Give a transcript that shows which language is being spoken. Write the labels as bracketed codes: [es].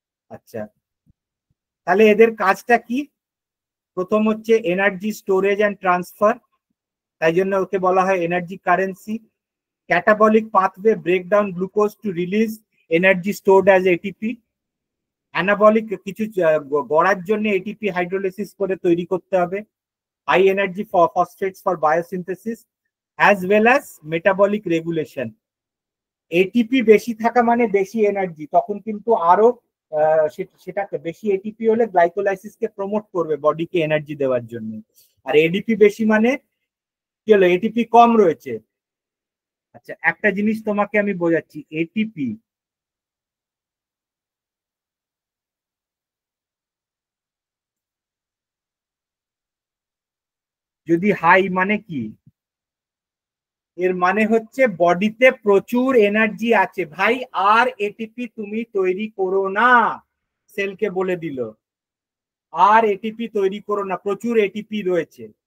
[bn] আচ্ছা, তাহলে এদের কাজটা কি? প্রথম হচ্ছে এনার্জি স্টোরেজ অ্যান্ড ট্রান্সফার, তাই জন্য ওকে বলা হয় energy currency. [en] Catabolic pathway break down glucose to release energy stored as ATP. [bn] Anabolic কিছু গড়ার জন্য এটিপি হাইড্রোলিসিস করে তৈরি করতে হবে। [en] high energy phosphates for biosynthesis as well as metabolic regulation. [bn] ATP বেশি থাকা মানে বেশি এনার্জি, তখন কিন্তু আরো সেটাকে বেশি এটিপি হলে গ্লাইকোলাইসিসকে প্রমোট করবে বডিকে এনার্জি দেওয়ার জন্য। আর এডিপি বেশি মানে কি হলো, এটিপি কম রয়েছে। আচ্ছা একটা জিনিস তোমাকে আমি বোঝাচ্ছি, এটিপি যদি হাই মানে কি, এর মানে হচ্ছে বডিতে প্রচুর এনার্জি আছে ভাই, আর এটিপি তুমি তৈরি করো না, সেলকে বলে দিল আর এটিপি তৈরি করো না, প্রচুর এটিপি রয়েছে।